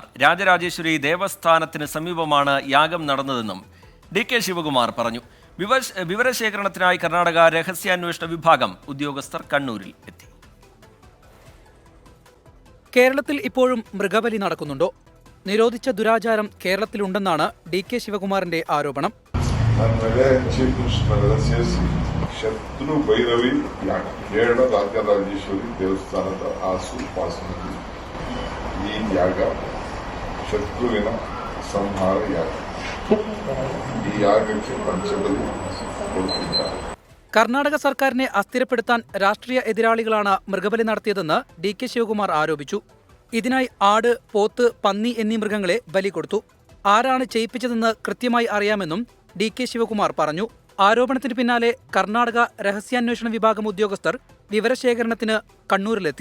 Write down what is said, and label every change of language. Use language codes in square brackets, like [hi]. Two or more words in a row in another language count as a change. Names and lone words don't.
[ml] രാജരാജേശ്വരി ദേവസ്ഥാനത്തിന് സമീപമാണ് യാഗം നടന്നതെന്നും ഡി.കെ. ശിവകുമാർ പറഞ്ഞു. വിവരശേഖരണത്തിനായി കർണാടക രഹസ്യാന്വേഷണ വിഭാഗം ഉദ്യോഗസ്ഥർ കണ്ണൂരിൽ എത്തി. കേരളത്തിൽ ഇപ്പോഴും മൃഗബലി നടക്കുന്നുണ്ടോ? നിരോധിച്ച ദുരാചാരം കേരളത്തിലുണ്ടെന്നാണ് ഡി.കെ. ശിവകുമാറിന്റെ ആരോപണം. [kn] ಶತ್ರು ಭೈರವಿ ಯಾಗ ಕೇರಳ ರಾಜರಾಜೇಶ್ವರಿ ದೇವಸ್ಥಾನದ ಆಸುಪಾಸಿನಲ್ಲಿ ಈ ಯಾಗ ಶತ್ರುವಿನ ಸಂಹಾರ ಯಾಗ. ಈ ಯಾಗಕ್ಕೆ ಪಂಚಬಲಿ ಕೊಡುತ್ತಿದ್ದಾರೆ. [ml] കർണാടക സർക്കാരിനെ അസ്ഥിരപ്പെടുത്താൻ രാഷ്ട്രീയ എതിരാളികളാണ് മൃഗബലി നടത്തിയതെന്ന് ഡി.കെ. ശിവകുമാർ ആരോപിച്ചു. ഇതിനായി ആട്, പോത്ത്, പന്നി എന്നീ മൃഗങ്ങളെ ബലി കൊടുത്തു. ആരാണ് ചെയ്യിപ്പിച്ചതെന്ന് കൃത്യമായി അറിയാമെന്നും ഡി.കെ. ശിവകുമാർ പറഞ്ഞു. ആരോപണത്തിന് പിന്നാലെ കർണാടക രഹസ്യാന്വേഷണ വിഭാഗം ഉദ്യോഗസ്ഥർ വിവരശേഖരണത്തിന് കണ്ണൂരിലെത്തി.